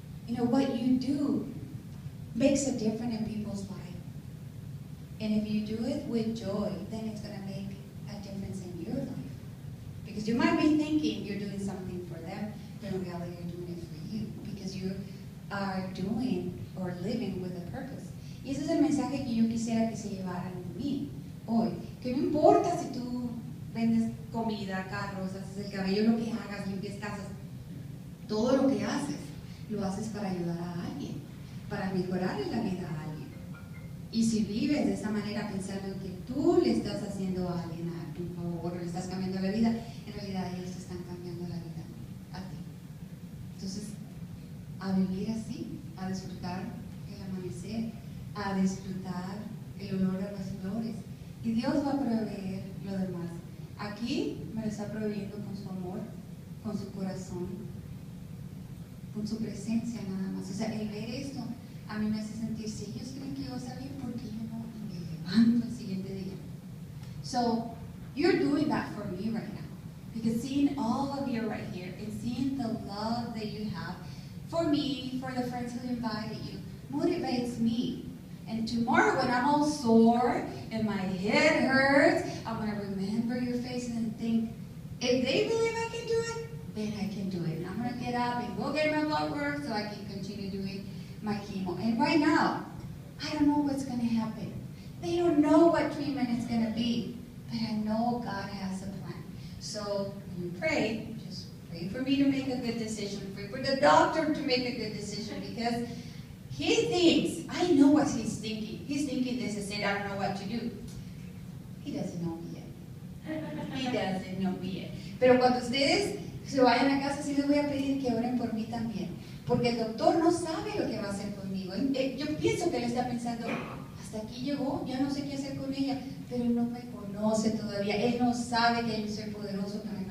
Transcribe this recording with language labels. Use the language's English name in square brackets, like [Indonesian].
[English] What you do makes a difference in people's life. And if you do it with joy, then it's going to make a difference in your life. Because you might be thinking you're doing something for them, but in reality you're doing it for you. Because you are doing or living with a purpose. [Spanish] Y ese es el mensaje que yo quisiera que se llevaran de mí hoy. Que no importa si tú vendes comida, carros, haces el cabello, lo que hagas, limpias casas, todo lo que haces, lo haces para ayudar a alguien, para mejorar la vida a alguien. Y si vives de esa manera pensando que tú le estás haciendo a alguien a tu favor, le estás cambiando la vida, en realidad ellos te están cambiando la vida a ti. Entonces, a vivir así, a disfrutar el amanecer, a disfrutar el olor de las flores. Y Dios va a proveer lo demás. Aquí me lo está proveyendo con su amor, con su corazón, con su presencia nada más. O sea, el ver esto a mí me hace sentir, si ellos creen que yo voy a salir, ¿por qué yo no me levanto el siguiente día? [English] So, you're doing that for me right now. Because seeing all of you right here and seeing the love that you have for me, for the friends who invited you, motivates me. And tomorrow when I'm all sore and my head hurts, I'm going to remember your faces and think, if they believe I can do it, then I can do it. And I'm going to get up and go get my blood work so I can continue doing my chemo. And right now, I don't know what's going to happen. They don't know what treatment it's going to be. But I know God has a plan. So when you pray, just pray for me to make a good decision. Pray for the doctor to make a good decision, because he thinks, I know what he's thinking. He's thinking this is it, I don't know what to do. He doesn't know me yet. He doesn't know me yet. [Spanish] Pero cuando ustedes se vayan a casa, sí les voy a pedir que oren por mí también. Porque el doctor no sabe lo que va a hacer conmigo. Yo pienso que él está pensando, hasta aquí llegó, ya no sé qué hacer con ella. Pero él no me conoce todavía. Él no sabe que yo soy poderoso, que